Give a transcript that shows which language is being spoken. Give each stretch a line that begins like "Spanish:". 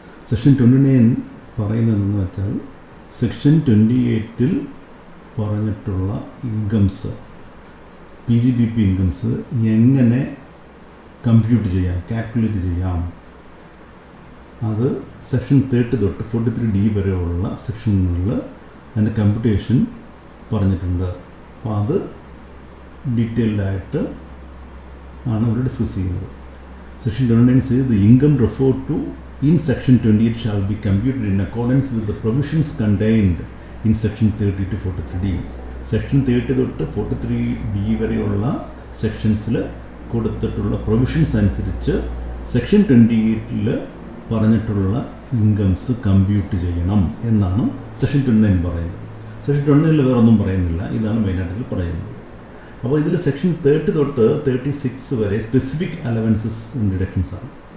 Malayalam: Section 29 പറയുന്നതെന്ന് വെച്ചാൽ section 28-ൽ പറഞ്ഞിട്ടുള്ള ഇൻകംസ്, PGBP ഇൻകംസ് എങ്ങനെ കമ്പ്യൂട്ട് ചെയ്യാം, കാൽക്കുലേറ്റ് ചെയ്യാം, അത് സെക്ഷൻ 30 തൊട്ട് 43D വരെയുള്ള സെക്ഷനുകളിൽ അതിൻ്റെ കമ്പ്യൂട്ടേഷൻ പറഞ്ഞിട്ടുണ്ട്. അപ്പോൾ അത് ഡീറ്റെയിൽഡായിട്ട് ആണ് ഇവിടെ ഡിസ്കസ് ചെയ്യുന്നത്.
English: Section 29 says the income referred to in section 28 shall be computed in accordance with the provisions contained in section 30 to 43D.
Malayalam: Section 30 തൊട്ട് 43D വരെയുള്ള സെക്ഷൻസിൽ കൊടുത്തിട്ടുള്ള പ്രൊവിഷൻസ് അനുസരിച്ച് സെക്ഷൻ 28-ൽ പറഞ്ഞിട്ടുള്ള ഇൻകംസ് കമ്പ്യൂട്ട് ചെയ്യണം എന്നാണ് സെക്ഷൻ 29 പറയുന്നത്. സെക്ഷൻ 29-ൽ വേറെ ഒന്നും പറയുന്നില്ല, ഇതാണ് മെയിനായിട്ട് പറയുന്നത്. അപ്പോൾ ഇതിൽ സെക്ഷൻ 30 തൊട്ട് 36 വരെ സ്പെസിഫിക് അലവൻസസ് ഡിഡക്ഷൻസാണ്.